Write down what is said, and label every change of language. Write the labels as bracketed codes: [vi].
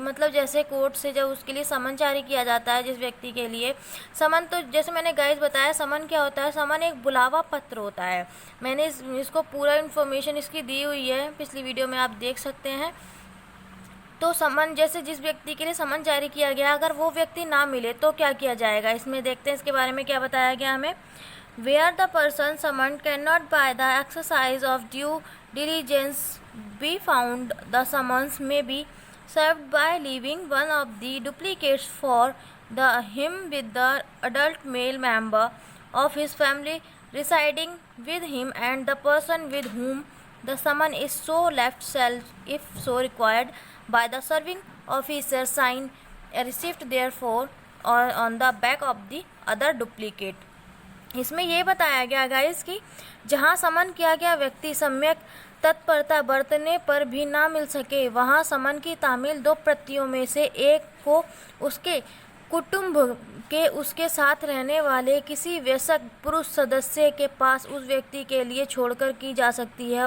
[hi] मतलब जैसे कोर्ट से जब उसके लिए समन जारी किया जाता है जिस व्यक्ति के लिए समन, तो जैसे मैंने गाइस बताया, समन क्या होता है, समन एक बुलावा पत्र होता है। मैंने इसको पूरा इन्फॉर्मेशन इसकी दी हुई है, पिछली वीडियो में आप देख सकते हैं। तो समन, जैसे जिस व्यक्ति के लिए समन जारी किया गया, अगर वो व्यक्ति ना मिले तो क्या किया जाएगा, इसमें देखते हैं इसके बारे में क्या बताया गया हमें। [en] Where the person summoned cannot by the exercise of due diligence be found, the summons may be served by leaving one of the duplicates for him with the adult male member of his family residing with him, and the person with whom the summon is so left shall, if so required by the serving officer, sign a receipt therefore or on the back of the other duplicate। [hi] इसमें ये बताया गया guys कि जहाँ समन किया गया व्यक्ति सम्यक तत्परता बरतने पर भी ना मिल सके, वहाँ समन की तामील दो प्रतियों में से एक को उसके कुटुंब के उसके साथ रहने वाले किसी वयस्क पुरुष सदस्य के पास उस व्यक्ति के लिए छोड़कर की जा सकती है।